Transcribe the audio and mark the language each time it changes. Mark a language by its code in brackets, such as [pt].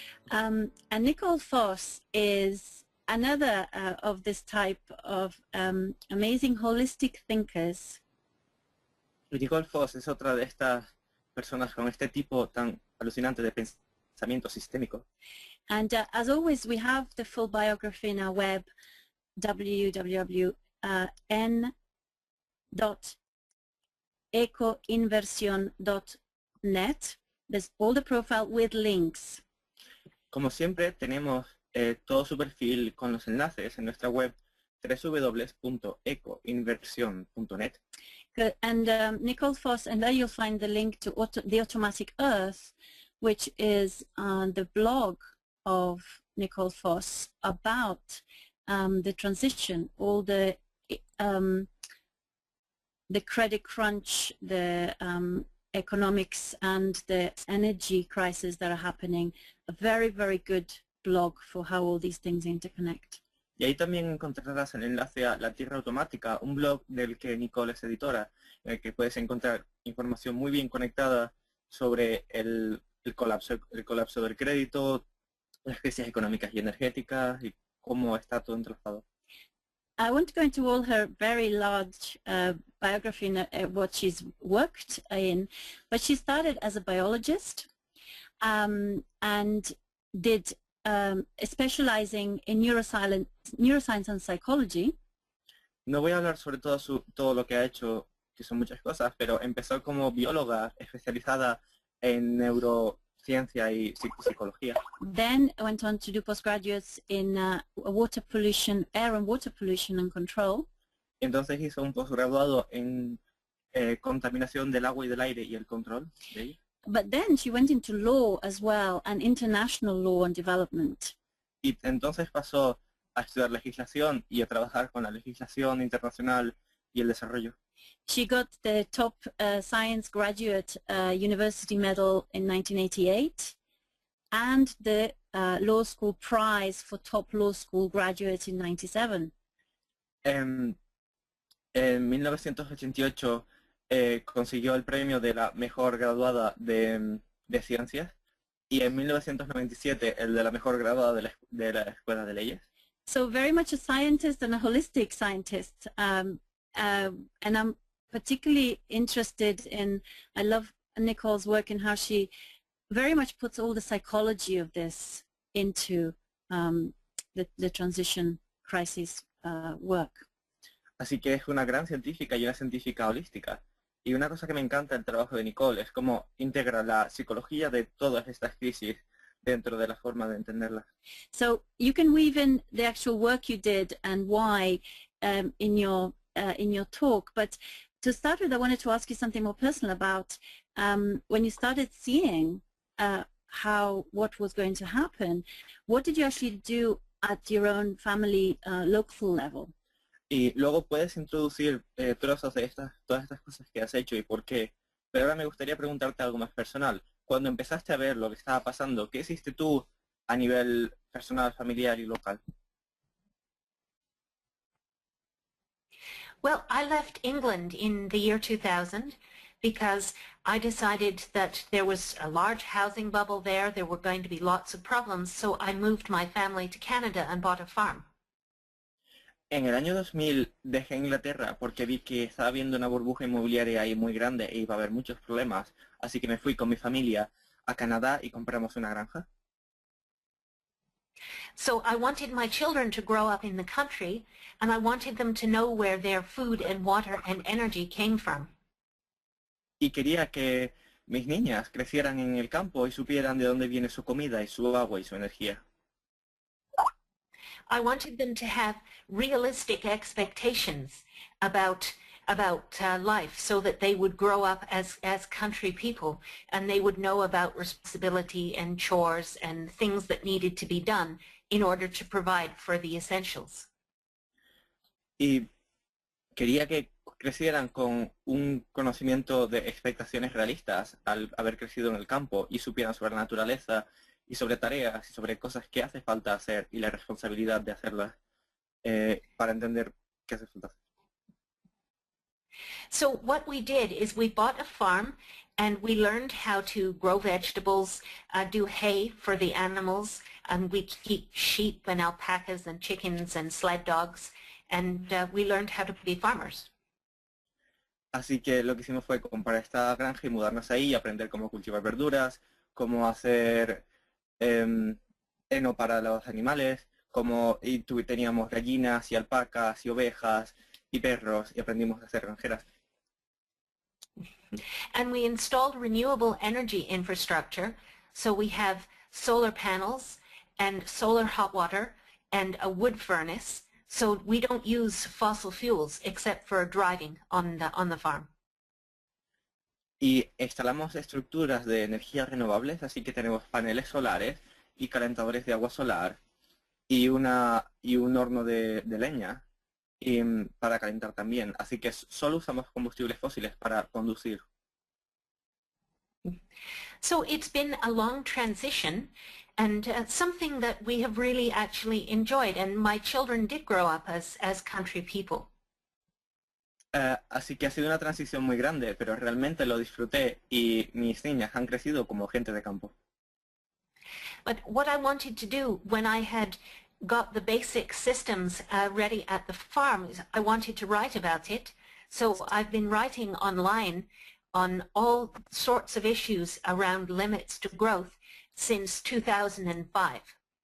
[en] And Nicole Foss is another of this type of amazing holistic thinkers. [es] Y Nicole Foss es otra de estas personas con este tipo tan alucinante de pensamiento sistémico. [en] And as always, we have the full biography in our web, www.ecoinversion.net. There's all the profile with links. [es] Como siempre, tenemos todo su perfil con los enlaces en nuestra web www.ecoinversion.net. [en] And Nicole Foss, and there you'll find the link to The Automatic Earth, which is the blog of Nicole Foss about the transition, all the credit crunch, the economics and the energy crisis that are happening. A very, very good blog for how all these things interconnect. [es] Y ahí también encontrarás el enlace a La Tierra Automática, un blog del que Nicole es editora, en el que puedes encontrar información muy bien conectada sobre el colapso del crédito, las crisis económicas y energéticas y cómo está todo entrelazado. [en] I won't go into all her very large biography and what she's worked in, but she started as a biologist and did specializing in neuroscience and psychology. [es] No voy a hablar sobre todo lo que ha hecho, que son muchas cosas, pero empezó como bióloga especializada en neurociencia y psicología. [en] Then went on to do postgraduates in water pollution, air and water pollution and control. [es] Entonces hizo un posgraduado en contaminación del agua y del aire y el control de ello. [en] But then she went into law as well, and international law and development. [es] Y entonces pasó a estudiar legislación y a trabajar con la legislación internacional y el desarrollo. [en] She got the top science graduate university medal in 1988 and the law school prize for top law school graduate in 97. [es] En 1988 consiguió el premio de la mejor graduada de ciencias y en 1997 el de la mejor graduada de la Escuela de Leyes. [en] So very much a scientist and a holistic scientist, and I'm particularly interested in, I love Nicole's work and how she very much puts all the psychology of this into the transition crisis work. [es] Así que es una gran científica y una científica holística. Y una cosa que me encanta del trabajo de Nicole es cómo integra la psicología de todas estas crisis dentro de la forma de entenderlas. [en] So you can weave in the actual work you did and why in your talk, but to start with, I wanted to ask you something more personal about when you started seeing what was going to happen. What did you actually do at your own family local level? [es] Y luego puedes introducir trozos de todas estas cosas que has hecho y por qué. Pero ahora me gustaría preguntarte algo más personal. Cuando empezaste a ver lo que estaba pasando, ¿qué hiciste tú a nivel personal, familiar y local? [en] Well, I left England in the year 2000 because I decided that there was a large housing bubble there were going to be lots of problems, so I moved my family to Canada and bought a farm. [es] En el año 2000 dejé Inglaterra porque vi que estaba habiendo una burbuja inmobiliaria ahí muy grande e iba a haber muchos problemas, así que me fui con mi familia a Canadá y compramos una granja. [en] So I wanted my children to grow up in the country, and I wanted them to know where their food and water and energy came from. [es] Y quería que mis niñas crecieran en el campo y supieran de dónde viene su comida y su agua y su energía. [en] I wanted them to have realistic expectations about life so that they would grow up as country people and they would know about responsibility and chores and things that needed to be done in order to provide for the essentials. [es] Y quería que crecieran con un conocimiento de expectaciones realistas al haber crecido en el campo y supieran sobre la naturaleza y sobre tareas y sobre cosas que hace falta hacer y la responsabilidad de hacerlas para entender qué hace falta hacer. [en] So what we did is we bought a farm and we learned how to grow vegetables, do hay for the animals, and we keep sheep and alpacas and chickens and sled dogs, and we learned how to be farmers. [es] Así que lo que hicimos fue comprar esta granja y mudarnos ahí y aprender cómo cultivar verduras, cómo hacer heno para los animales, teníamos gallinas y alpacas y ovejas y perros y aprendimos a hacer granjeras. [en] And we installed renewable energy infrastructure, so we have solar panels and solar hot water and a wood furnace, so we don't use fossil fuels except for driving on the farm. [es] Y instalamos estructuras de energías renovables, así que tenemos paneles solares y calentadores de agua solar y un horno de leña para calentar también. Así que solo usamos combustibles fósiles para conducir. [en] So it's been a long transition and something that we have really actually enjoyed, and my children did grow up as country people. [es] Así que ha sido una transición muy grande, pero realmente lo disfruté y mis niñas han crecido como gente de campo. [en] But what I wanted to do when I had got the basic systems ready at the farm is I wanted to write about it. So I've been writing online on all sorts of issues around limits to growth since 2005.